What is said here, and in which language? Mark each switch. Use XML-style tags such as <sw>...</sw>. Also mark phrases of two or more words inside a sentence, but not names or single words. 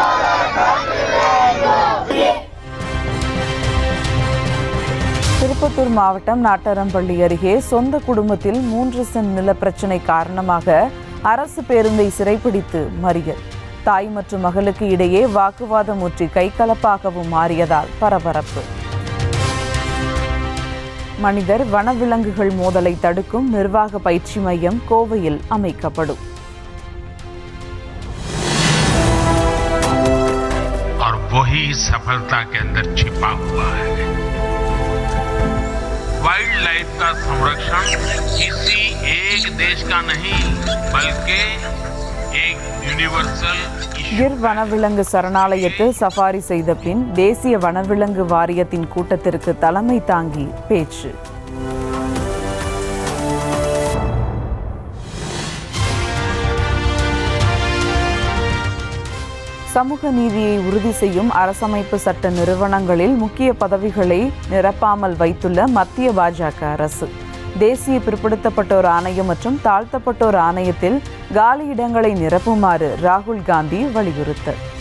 <ta>திருப்பத்தூர் மாவட்டம் நாட்டரம்பள்ளி அருகே சொந்த குடும்பத்தில் 3 சென்ட் நில பிரச்சினை காரணமாக அரசு பேருந்தை சிறைப்பிடித்து மறியல். தாய் மற்றும் மகளுக்கு இடையே வாக்குவாதம் ஊற்றி கைகலப்பாகவும் மாறியதால் பரபரப்பு. மனிதர் வனவிலங்குகள் மோதலை தடுக்கும் நிர்வாக பயிற்சி மையம் கோவையில் அமைக்கப்படும்.</ta> <hi>और वही सफलता के अंदर छिपा हुआ है।</hi> <en>wild life</en> <hi>का संरक्षण किसी एक देश का नहीं बल्कि एक यूनिवर्सल</hi> <ta>கிர் வனவிலங்கு சரணாலயத்தில் சஃபாரி செய்த பின் தேசிய வனவிலங்கு வாரியத்தின் கூட்டத்திற்கு தலைமை தாங்கி பேச்சு. சமூக நீதியை உறுதி செய்யும் அரசமைப்பு சட்ட நிறுவனங்களில் முக்கிய பதவிகளை நிரப்பாமல் வைத்துள்ள மத்திய பாஜக அரசு தேசிய பிற்படுத்தப்பட்டோர் ஆணையம் மற்றும் தாழ்த்தப்பட்டோர் ஆணையத்தில் காலி இடங்களை நிரப்புமாறு ராகுல் காந்தி வலியுறுத்தல்.</ta>